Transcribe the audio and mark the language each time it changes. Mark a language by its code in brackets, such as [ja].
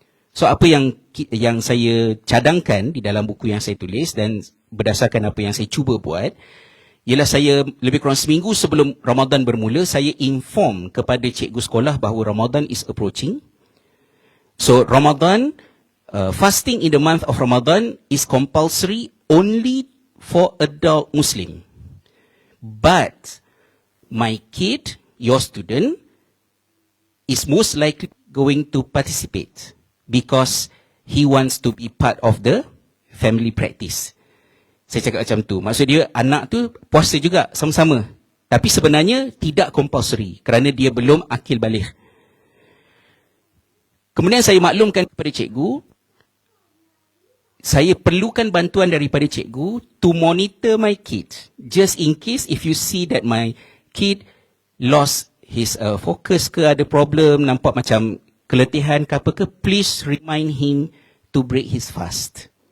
[ms] So apa yang saya cadangkan di dalam buku yang saya tulis dan berdasarkan apa yang saya cuba buat, ialah saya lebih kurang seminggu sebelum Ramadan bermula, saya inform kepada cikgu sekolah bahawa [en] Ramadan is approaching. So Ramadan, fasting in the month of Ramadan is compulsory only for adult Muslim. But my kid, your student, is most likely going to participate because he wants to be part of the family practice. [ms] Saya cakap macam tu. Maksud dia anak tu puasa juga sama-sama. Tapi sebenarnya tidak compulsory kerana dia belum akil baligh. Kemudian saya maklumkan kepada cikgu, saya perlukan bantuan daripada cikgu [en] to monitor my kid. Just in case if you see that my kid lost his focus ke, [ms] ada problem, nampak macam keletihan ke apa ke, [en] please remind him to break his fast.